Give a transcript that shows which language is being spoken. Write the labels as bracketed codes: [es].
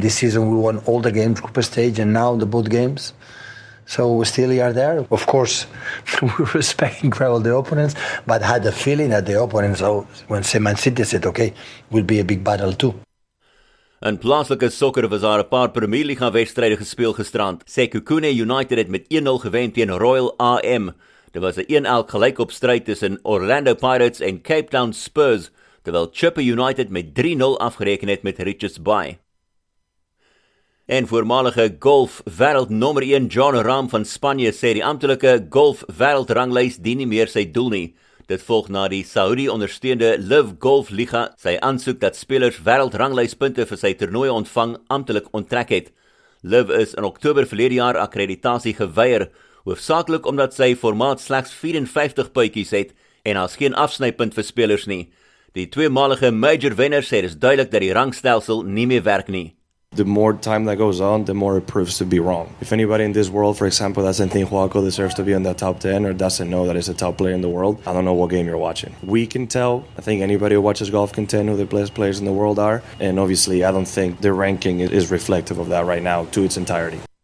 [en] This season, we won all the games, group stage, and now the both games. So we still are there. Of course, we respect incredible the opponents, but had the feeling that the opponents, so when Man City said, okay, will be a big battle too. [af] In plaaslike sokker was daar 'n paar Premier Liga wedstryde gespeel gisterand. Sekhukhune United het met 1-0 gewen teen Royal AM. Dit was 'n 1-1 gelykopstryd tussen Orlando Pirates en Cape Town Spurs, terwyl Chippa United met 3-0 afgereken het met Richards Bay. En voormalige golf wêreldnommer 1 John Ram van Spanje sê die amptelike golf wêreldranglys dien nie meer sy doel nie. Dit volg na die Saudi-ondersteunde Live Golf Liga sy aansoek dat spelers wêreldranglyspunte vir sy toernooie ontvang amptelik onttrek het. Live is in Oktober verlede jaar akkreditasie geweier, hoofsaaklik omdat sy formaat slegs 54 puitjies het en daar's geen afsnypunt vir spelers nie. Die tweemalige major wenner sê dis duidelik dat die rangstelsel nie meer werk nie. [en] The more time that goes on, the more it proves to be wrong. If anybody in this world, for example, doesn't think Joaquin deserves to be in the top 10 or doesn't know that he's a top player in the world, I don't know what game you're watching. We can tell, I think anybody who watches golf can tell who the best players in the world are, and obviously I don't think the ranking is reflective of that right now to its entirety.